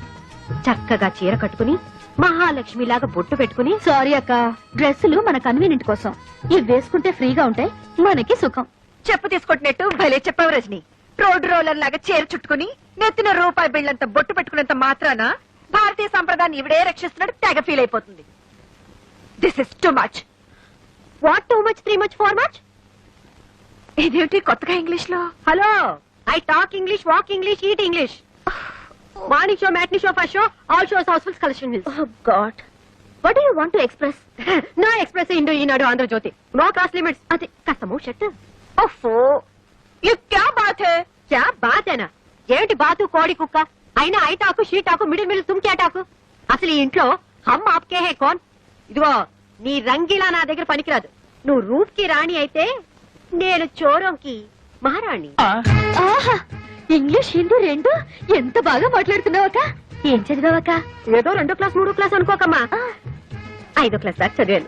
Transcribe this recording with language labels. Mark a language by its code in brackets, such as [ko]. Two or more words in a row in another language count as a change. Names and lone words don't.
[te] చక్కగా చీర కట్టుకుని మహాలక్ష్మిలాగా బొట్టు పెట్టుకుని. సారీ అక్క, డ్రెస్సులు మన కన్వీనియంట్ కోసం. ఇవి వేసుకుంటే ఫ్రీగా ఉంటాయి, మనకి సుఖం. చెప్పు తీసుకొట్టినట్టు భలే చెప్పావు రజని. రోడ్డు రోలర్ లాగా చీర చుట్టుకుని నెత్తిన రూపాయి బిళ్ళంత బొట్టు పెట్టుకున్నంత మాత్రాన భారతీయ సంప్రదాయాన్ని ఇవిడే రక్షిస్తున్నట్టు తెగ ఫీల్ అయిపోతుంది. [en] This is too much. What too much, 3 much, 4 much? [te] ఇదేమిటి కొత్తగా ఇంగ్లీష్ లో? [en] Hello, I talk English, walk English, eat English. Morning show, matinee show, first show, all shows housefulls collection. Oh God, what do you want to express? No Express Indo, Eenadu, Andhra Jyothi. No class limits. [te] అది కాస్త [en] move shirt. [te] ఓఫో, [hi] ये क्या बात है? क्या बात है ना? [te] ఏమిటి బాతు కోడి కుక్క అయినా? [en] I talk, she talk, middle [hi] तुम क्या [te] టాకు? అసలు ఈ ఇంట్లో హమ్ ఆప్కే హే కౌన్? ఇదిగో నీ రంగిలా నా దగ్గర పనికిరాదు. నువ్వు రూప్ కి రాణి అయితే నేను చోరంకి మహారాణి. ఆహా ఇంగ్లీష్ హిందీ రెండు ఎంత బాగా మాట్లాడుతున్నావక్క. ఏం చదివావక్క? ఏదో 2వ క్లాస్ 3వ క్లాస్ అనుకోకమ్మా, 5వ క్లాస్ దాకా చదివాను.